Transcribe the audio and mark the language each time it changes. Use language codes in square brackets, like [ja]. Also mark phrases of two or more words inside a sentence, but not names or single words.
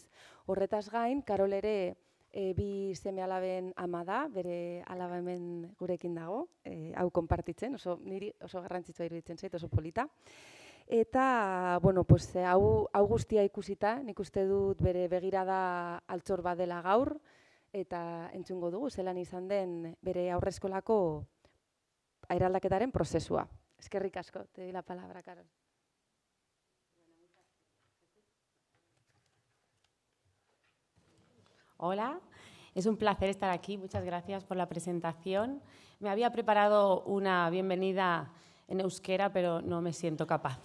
[eu] Horretaz gain, Karol ere 2 seme-alaben ama da, bere alaba hemen gurekin dago, hau konpartitzen, niri oso garrantzitsua iruditzen zait, oso polita. Eta, hau guztia ikusita, nik uste dut bere begirada altxor bat dela gaur, eta entzungo dugu, zelan izan den bere aurreskolako eraldaketaren prozesua. Eskerrik asko, [es] te doy la palabra, Karol. Hola, es un placer estar aquí, muchas gracias por la presentación. Me había preparado una bienvenida en euskera, pero no me siento capaz.